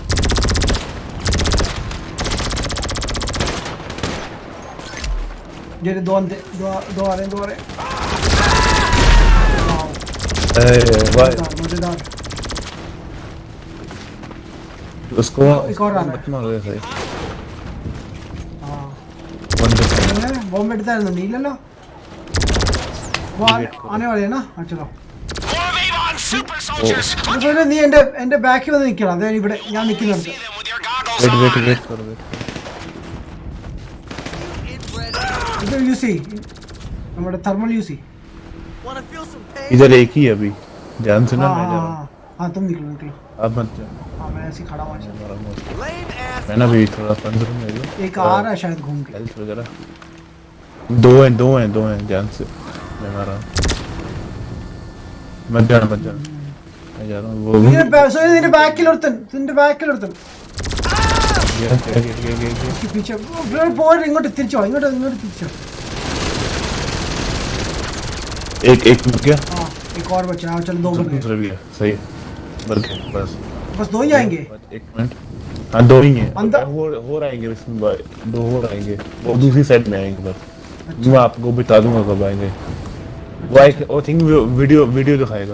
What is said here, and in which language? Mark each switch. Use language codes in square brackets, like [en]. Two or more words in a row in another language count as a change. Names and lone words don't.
[hi] जेरे दो आ रहे. मजेदार. उसको एक और आना है. मार दे सही. हाँ बंदे [ml] बॉम्ब എടുത്തായിരുന്നു. നീ ഇല്ലല്ലോ. [hi] वो आने वाले हैं ना. हाँ चलो. [en] More of Avon's super soldiers. [ml] നീ എന്റെ ബാക്കിൽ വന്ന് നിൽക്കണം. അതെ ഇവിടെ ഞാൻ നിൽക്കുന്നുണ്ട്. [en] See them with your goggles [hi] वेट [en] on. [hi] करो. इधर यूसी हमारे थर्मल यूसी इधर एक ही है अभी ध्यान से ना मैं जा रहा हूँ हाँ तुम निकलो अब मत जा हाँ मैं ऐसे खड़ा हुआ मैं ना भी थोड़ा पंद्रह में एक आ रहा है शायद घूम के हेल्थ वगैरह दो हैं ध्यान से मैं मार रहा हूँ मत जाना मैं जा रहा हूँ वो [ml] ഇതിന്റെ ബാക്കിലൊരുത്തൻ पीछे പോരെ ഇങ്ങോട്ട് തിരിച്ചോ ഇങ്ങോട്ട് തിരിച്ചോ [hi] एक मिल गया हाँ एक और बचा हाँ चलो 2 बन गए दूसरा भी है सही है बस 2 ही आएंगे एक मिनट हाँ 2 ही हैं अंदर हो आएंगे इसमें 2 और आएंगे वो दूसरी साइड में आएंगे बस मैं आपको बता दूंगा कब आएंगे वो [en] I think [hi] वीडियो दिखाएगा